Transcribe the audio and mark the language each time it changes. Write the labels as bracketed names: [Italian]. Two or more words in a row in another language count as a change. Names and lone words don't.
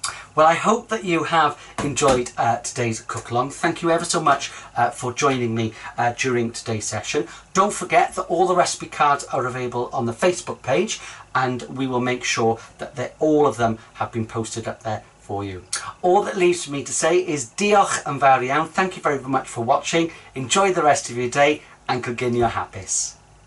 [English] Well, I hope that you have enjoyed today's cook along. Thank you ever so much for joining me during today's session. Don't forget that all the recipe cards are available on the Facebook page, and we will make sure that all of them have been posted up there for you. All that leaves for me to say is [Welsh] diolch yn fawr iawn. [English] Thank you very much for watching. Enjoy the rest of your day, and [Welsh] coginio hapus.